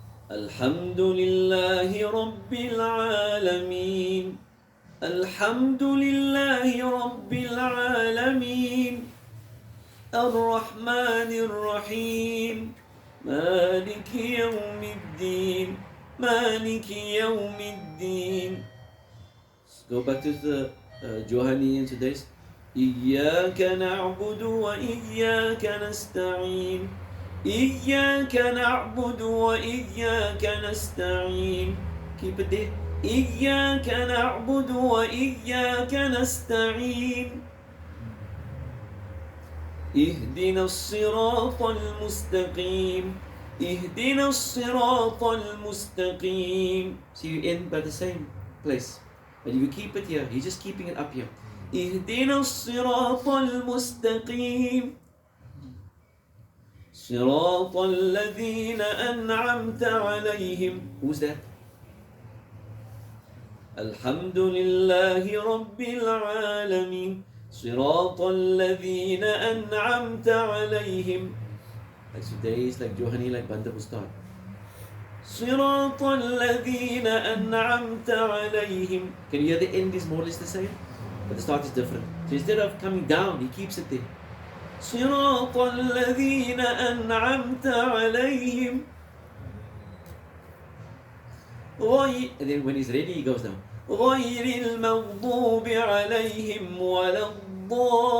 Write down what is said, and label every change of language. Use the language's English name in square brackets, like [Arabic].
[Arabic] الحمد لله رب العالمين. الحمد لله رب العالمين الرحمن الرحيم مالك يوم الدين مالك يوم الدين. [English] Let's go back to the Johani in today's. [Arabic] إياك نعبد وإياك نستعين إياك نعبد وإياك نستعين. [English] Keep it there. [Arabic] إياك نعبد وإياك نستعين اهدنا الصراط المستقيم اهدنا الصراط المستقيم. [English] See, you end by the same place, but if you keep it here, you're just keeping it up here. [Arabic] اهدنا الصراط المستقيم صراط الذين أنعمت عليهم. [English] Who's that? [Arabic] الحمد لله رب العالمين صراط الذين أنعمت عليهم. [English] Like Sudais, like Johani, like Bandar Mustar. [Arabic] صراط الذين أنعمت عليهم. [English] Can you hear the end is more or less the same? But the start is different. So instead of coming down, he keeps it there. [Arabic] صراط الذين أنعمت عليهم. [English] And then when he's ready, he goes down. [Arabic] غير المغضوب عليهم ولا الضالين.